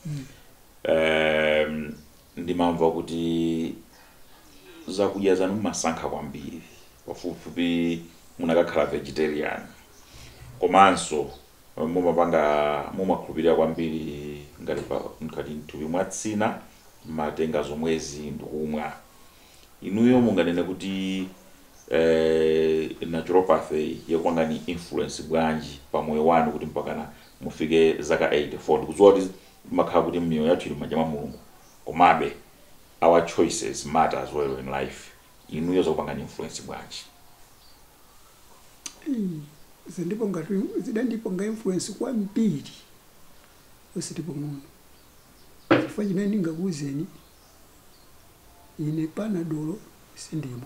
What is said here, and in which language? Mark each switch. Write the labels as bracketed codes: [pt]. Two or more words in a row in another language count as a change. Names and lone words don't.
[ny] Ndimamva kuti zakudya zanu masankha kwambiri, pafupifupi munakakhala vegetarian, komanso mumakhulupirira kwambiri ngati mthupi mwatsina matenga zomwezi ndikumwa. Inuyo munganene kuti naturopathy yakupangani influence bwanji pa moyo wanu kuti mpakana mufike zaka 84? Ndikudziwa kuti makhala kuti miyoyo yathu ili m'manja mwa Mulungu, komabe [en] our choices matter as well in life. [ny] Inuyo zakupangani influence bwanji? Zidandipanga influence kwambiri ositipo muno. Chifukwa chimene ndingakuwuzeni ine panadolo sindimo.